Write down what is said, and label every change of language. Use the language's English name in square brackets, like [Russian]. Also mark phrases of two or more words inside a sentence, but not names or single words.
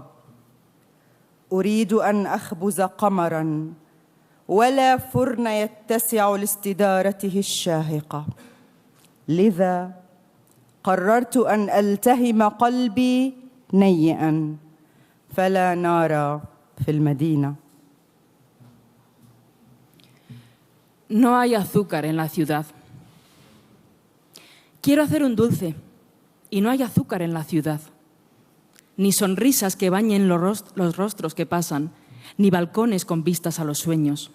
[Arabic] أريد أن أخبز قمراً ولا فرن يتسع لاستدارته الشاهقة. لذا قررت أن ألتهم قلبي نيئاً فلا نار في المدينة. [Spanish] No hay azúcar en la ciudad. Quiero hacer un dulce y no hay azúcar en la ciudad. Ni sonrisas que bañen los rostros que pasan, ni balcones con vistas a los sueños.